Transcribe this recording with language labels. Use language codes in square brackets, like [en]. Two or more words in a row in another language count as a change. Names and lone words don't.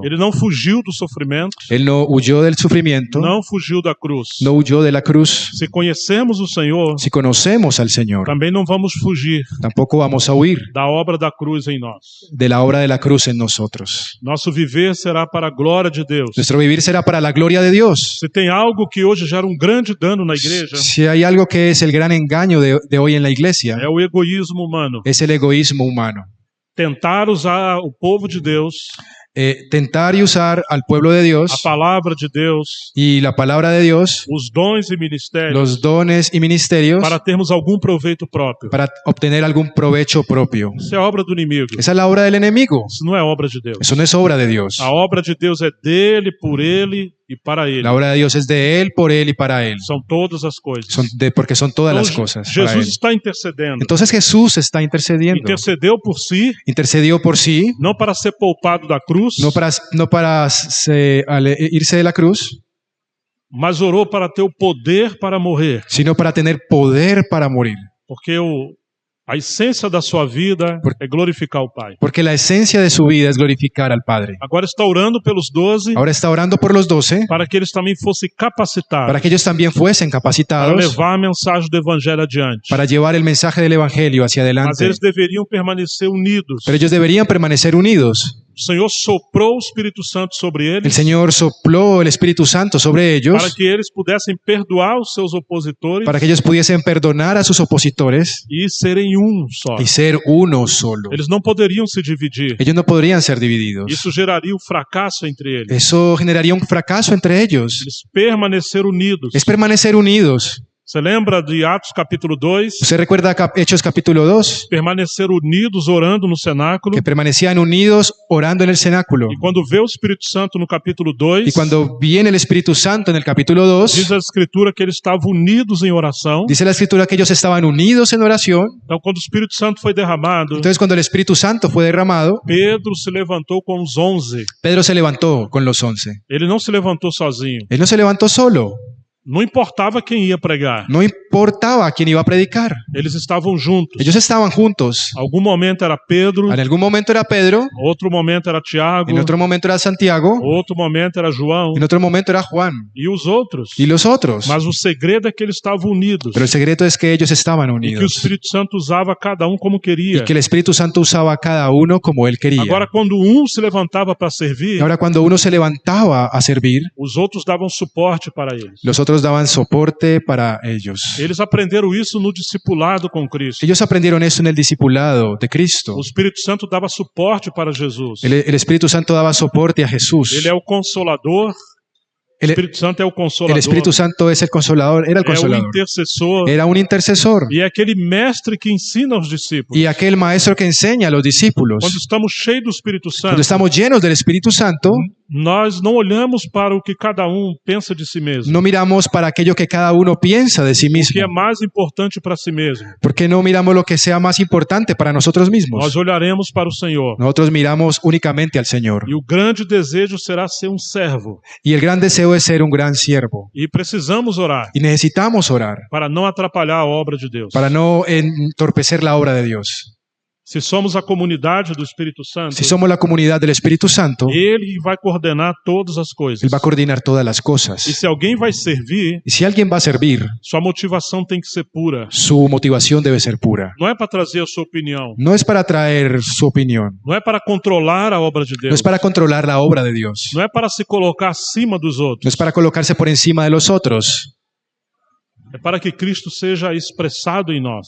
[pt] Ele não fugiu do sofrimento, [es] Él no huyó del sufrimiento, [pt] não fugiu da cruz. [es] no huyó de la cruz. [pt] Se conhecemos o Senhor, [es] Si conocemos al Señor, [pt] também não vamos fugir [es] tampoco vamos a huir [pt] da obra da cruz em nós. [es] de la obra de la cruz en nosotros. [pt] Nosso viver será para a glória de Deus. [es] Nuestro vivir será para la gloria de Dios. [pt] Se tem algo que hoje gera grande dano na igreja, [es] Si hay algo que es el gran engaño de hoy en la iglesia, [pt] é o egoísmo humano. [es] es el egoísmo humano. [pt] Tentar usar o povo de Deus, [es] Tentar y usar al pueblo de [pt] a [es] Dios [pt] palavra de Deus, [es] y la palabra de Dios, [pt] os dons e ministérios, [es] los dones y ministerios, [pt] para termos algum proveito próprio. [es] para obtener algún provecho propio. [pt] Isso é obra do inimigo. [es] Esa es la obra del enemigo. [pt] Isso não é obra de Deus. [es] Eso no es obra de Dios. [pt] A obra de Deus é dele, por ele e para Ele. [es] La obra de Dios es de Él, por Él y para Él. [pt] São todas as coisas. [es] Porque son todas [pt] Então, [es] las cosas para [pt] Jesus [es] Él. [pt] está intercedendo. [es] Entonces Jesús está intercediendo. [pt] Intercedeu por si, [es] Intercedió por sí, [pt] não para ser poupado da cruz, [es] no para irse de la cruz, [pt] mas orou para ter o poder para morrer. [es] sino para tener poder para morir. [pt] Porque a essência da sua vida é glorificar o Pai. [es] Porque la esencia de su vida es glorificar al Padre. [pt] Agora está orando pelos 12 [es] Ahora está orando por los 12 [pt] para que eles também fossem capacitados [es] para que ellos también fuesen para capacitados [pt] levar a mensagem do Evangelho adiante. [es] para llevar el mensaje del Evangelio hacia [pt] Mas [es] adelante. [pt] eles deveriam permanecer unidos. [es] Pero ellos deberían permanecer unidos. [pt] O Senhor soprou o Espírito Santo sobre [es] El [pt] eles [es] Señor sopló el Espíritu Santo sobre [pt] para [es] ellos [pt] que eles pudessem perdoar os seus opositores [es] para que ellos pudiesen perdonar a sus opositores [pt] e serem só. [es] y ser uno solo. [pt] Eles não poderiam se dividir. [es] Ellos no podrían ser divididos. [pt] Isso geraria um fracasso entre eles. [es] Eso generaría un fracaso entre ellos. [pt] Eles permaneceram unidos. [es] Es permanecer unidos. [pt] Você lembra de Atos capítulo 2? [es] ¿Usted recuerda Hechos capítulo 2? [pt] Permaneceram unidos orando no cenáculo. [es] Que permanecían unidos orando en el cenáculo. [pt] E quando vê o Espírito Santo no capítulo 2, [es] Y cuando viene el Espíritu Santo en el capítulo 2, [pt] diz a Escritura que eles estavam unidos em oração. [es] dice la Escritura que ellos estaban unidos en oración. [pt] Então, quando o Espírito Santo foi derramado, [es] Entonces cuando el Espíritu Santo fue derramado, [pt] Pedro se levantou com os 11. [es] Pedro se levantó con los 11. [pt] Ele não se levantou sozinho. [es] Él no se levantó solo. [pt] Não importava quem ia pregar. [es] No importaba quién iba a predicar. [pt] Eles estavam juntos. [es] Ellos estaban juntos. [pt] Algum momento era Pedro, [es] En algún momento era Pedro, [pt] outro momento era Tiago, [es] en otro momento era Santiago, [pt] outro momento era João [es] en otro momento era Juan [pt] e os outros. [es] y los otros. [pt] Mas o segredo é que eles estavam unidos. [es] Pero el secreto es que ellos estaban [pt] E que o [es] unidos. [pt] Espírito Santo usava cada como queria. [es] Y que el Espíritu Santo usaba a cada uno como él quería. [pt] Agora, quando se levantava para servir, [es] Y ahora cuando uno se levantaba a servir, [pt] os outros davam suporte para eles. [es] los otros daban soporte para ellos. [pt] Eles aprenderam isso no discipulado com Cristo. [es] Ellos aprendieron eso en el discipulado de Cristo. [pt] O Espírito Santo dava suporte para Jesus. [es] El Espíritu Santo daba soporte a Jesús. [pt] Ele é o consolador. O [es] El, [pt] Espírito Santo é o consolador. [es] el Espíritu Santo es el consolador, era el [pt] É o [es] consolador. [pt] intercessor. [es] Era un intercesor. [pt] E é aquele mestre que ensina aos discípulos. [es] Y aquel maestro que enseña a los discípulos. [pt] Quando estamos cheios do Espírito [es] Cuando [pt] Santo, [es] estamos llenos del Espíritu Santo, [pt] nós não olhamos para o que cada pensa de si mesmo. [es] no miramos para aquello que cada uno piensa de sí [pt] O que é [es] mismo. [pt] mais importante para si mesmo. [es] ¿Por qué no miramos lo que sea más importante para nosotros mismos? [pt] Nós olharemos para o Senhor. [es] Nosotros miramos únicamente al Señor. [pt] E o grande desejo será ser servo. [es] Y el gran deseo es ser un gran siervo. [pt] E precisamos orar [es] Y necesitamos orar [pt] para não atrapalhar a obra de Deus. [es] para no entorpecer la obra de Dios. [pt] Se somos a comunidade do Espírito Santo, [es] Si somos la comunidad del Espíritu Santo, [pt] Ele vai coordenar todas as coisas. [es] Él va a coordinar todas las [pt] E [es] cosas. [pt] se alguém vai servir, [es] Y si alguien va a servir, [pt] sua motivação tem que ser pura. [es] su motivación debe ser pura. [pt] Não é para trazer a sua opinião. [es] No es para traer su opinión. [pt] Não é para controlar a obra de [es] No [pt] Deus. [es] es para controlar la obra de Dios. [pt] Não é para se colocar acima dos [es] No [pt] outros. [es] es para colocarse por encima de los otros. [pt] É para que Cristo seja expressado em nós.